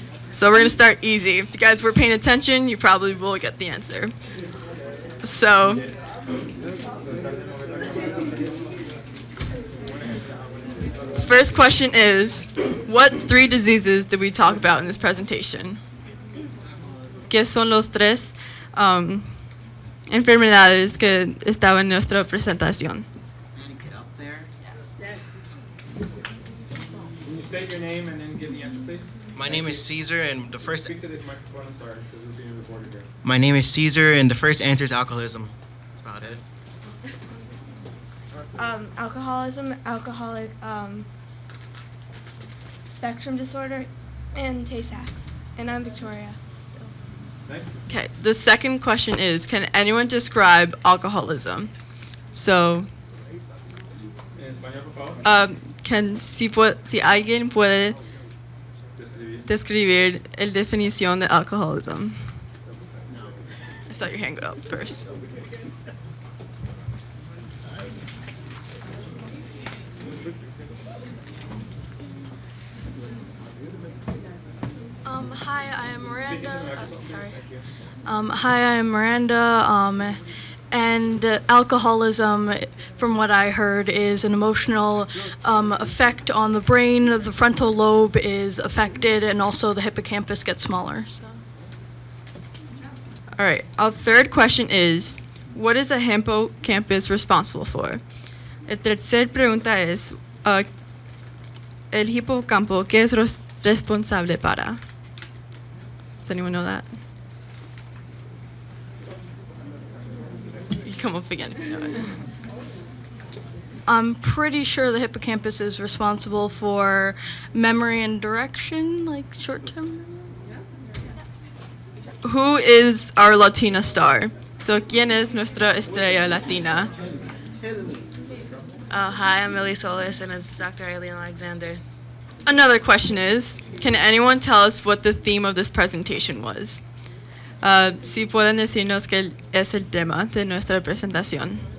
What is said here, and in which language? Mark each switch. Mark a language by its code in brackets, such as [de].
[en] So we're gonna start easy. If you guys were paying attention, you probably will get the answer. So, first question is, what 3 diseases did we talk about in this presentation? [es] ¿Qué son los 3 enfermedades que estaban en nuestra presentación? [en] Can you state your name and then give the answer, please? My name is Caesar, and the first. Speak to the microphone. I'm sorry, because we're being recorded here. My name is Caesar, and the first answer is alcoholism. That's about it. Alcoholism, alcoholic spectrum disorder, and Tay-Sachs. And I'm Victoria. So. Thank you. Okay, the second question is, can anyone describe alcoholism? So, [es] En español, por favor. si alguien puede describir la definición de alcoholism. [en] I saw your hand go up first. Hi, I am Miranda. Hi, I am Miranda. And alcoholism, from what I heard, is an emotional effect on the brain. The frontal lobe is affected, and also the hippocampus gets smaller. So. All right, our third question is, what is the hippocampus responsible for? [es] La tercera pregunta es, el hipocampo, ¿qué es responsable para? [en] Does anyone know that? You come up again if you know it. I'm pretty sure the hippocampus is responsible for memory and direction, like short-term. Who is our Latina star? [es] So, ¿quién es nuestra estrella latina? [en] Hi, I'm Millie Solis, and it's Dr. Eileen Alexander. Another question is, can anyone tell us what the theme of this presentation was? [es] Si pueden decirnos qué es el tema de nuestra presentación.